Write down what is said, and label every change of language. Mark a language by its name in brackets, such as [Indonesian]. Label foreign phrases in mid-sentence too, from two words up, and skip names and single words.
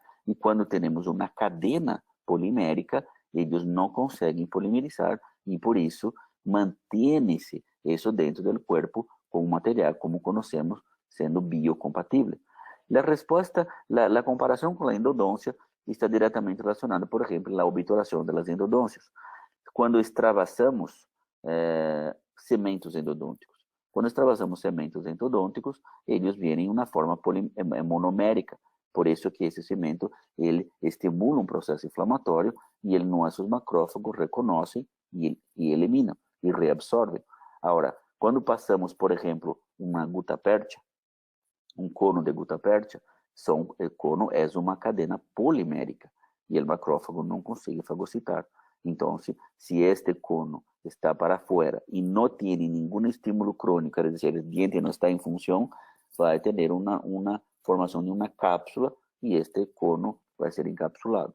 [Spanish] Y cuando tenemos una cadena polimérica, ellos no consiguen polimerizar y por eso mantiene-se eso dentro del cuerpo con un material como conocemos siendo biocompatible. La respuesta, la comparación con la endodoncia está diretamente relacionada, por ejemplo, la obturación de las endodôncias. [Portuguese] Quando extravasamos cementos endodônticos. Quando extravasamos cementos endodônticos, eles vêm em uma forma monomérica. Por isso que esse cemento ele estimula um processo inflamatório e nossos macrófagos reconhecem e eliminam e reabsorvem. Agora, quando passamos, por exemplo, uma gutapértia, um cono de gutapértia, [Spanish] el cono es una cadena polimérica y el macrófago no consigue fagocitar. Entonces, si este cono está para afuera y no tiene ningún estímulo crónico, es decir, el diente no está en función, va a tener una formación de una cápsula y este cono va a ser encapsulado.